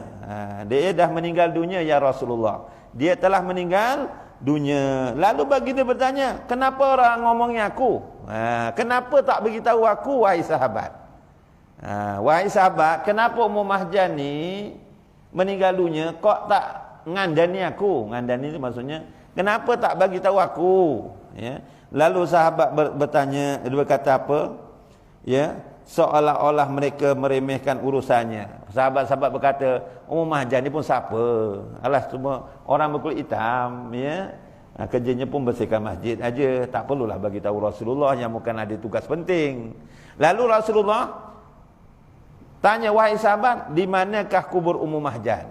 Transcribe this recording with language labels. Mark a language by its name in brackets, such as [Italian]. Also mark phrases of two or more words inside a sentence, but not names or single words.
[Malay] Dia dah meninggal dunia [Arabic] يا رسول الله. [Malay] Dia telah meninggal dunia. Lalu baginda bertanya, kenapa orang ngomongnya aku? Kenapa tak beritahu aku, wahai sahabat? Wahai sahabat, kenapa Ummu Mahjan ni meninggal dunia, kok tak ngandani aku? Ngandani itu maksudnya, kenapa tak bagi tahu aku? Ya. Lalu sahabat bertanya, dia berkata apa? Ya, seolah-olah mereka meremehkan urusannya. Sahabat-sahabat berkata, Ummu Mahjan ni pun siapa? Alah, semua orang berkulit hitam, ya. Kerjanya pun bersihkan masjid aja, tak perlulah bagi tahu Rasulullah yang bukan ada tugas penting. Lalu Rasulullah tanya, wahai sahabat, di manakah kubur Ummu Mahjan?